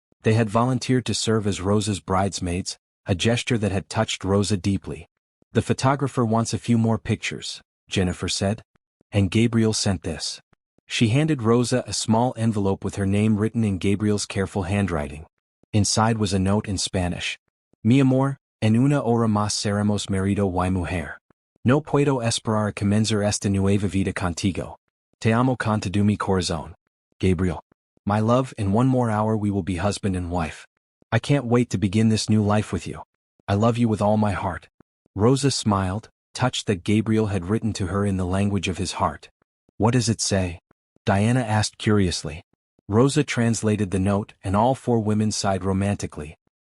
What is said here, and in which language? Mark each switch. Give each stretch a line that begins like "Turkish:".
English: They had volunteered to serve as Rosa's bridesmaids, a gesture that had touched Rosa deeply. "The photographer wants a few more pictures," Jennifer said. "And Gabriel sent this." She handed Rosa a small envelope with her name written in Gabriel's careful handwriting. Inside was a note in Spanish.
Spanish: "Mi amor, en una hora más seremos marido y mujer. No puedo esperar a comenzar esta nueva vida contigo. Te amo con todo mi corazón. Gabriel.
English: My love, in one more hour we will be husband and wife. I can't wait to begin this new life with you. I love you with all my heart." Rosa smiled, touched that Gabriel had written to her in the language of his heart. "What does it say?" Diana asked curiously. Rosa translated the note, and all four women sighed romantically.